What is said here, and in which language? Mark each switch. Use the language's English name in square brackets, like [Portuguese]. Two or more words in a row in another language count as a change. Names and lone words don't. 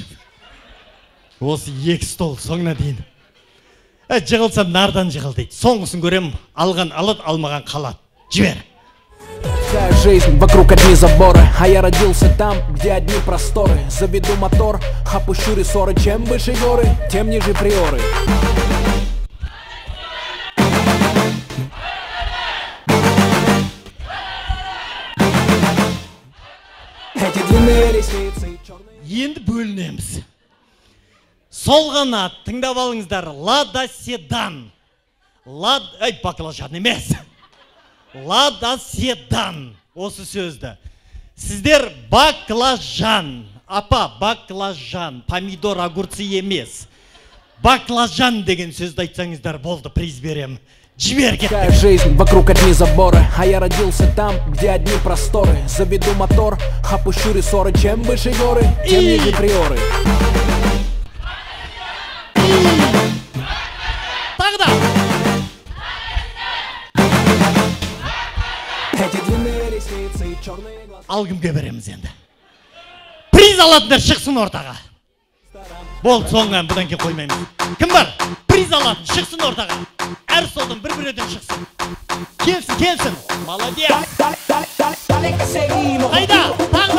[Kazakh] Осы екі стол соңына дейін. Жығылса нардан жығыл дейді. Соңғысын көрем, алған алады, алмаған қалады. Жібер. [Russian] Вся жизнь вокруг одни заборы, а я родился там, где одни просторы. Заведу мотор, опущу рессоры. Чем выше горы, тем ниже приоры. Эти длинные ресницы и черные... [Kazakh] Енді бөлінеміз. Сол ғана тыңдап алыңыздар. Лада седан. Баклажан емес. Лада седан. Осы сөзді. Сіздер баклажан. Апа, баклажан. [Russian] Помидор, огурцы емес. [Kazakh] Баклажан деген сөзді айтсаңыздар болды, приз берем. [Russian] Вся жизнь вокруг одни заборы, а я родился там, где одни просторы. Заведу мотор, опущу рессоры. Чем выше горы, тем ниже приоры. Тогда. Эти длинные ресницы и черные глаза. [Kazakh] Алгымға береміз енді. Приз алатындар шықсын ортаға. Болды, соңған бұдан кейін қоймаймыз. Кім бар? Приз алатын шықсын ортаға. Әр солдан бір-бірден шықсын. Келсін. Молодец. Қайда? Таңда.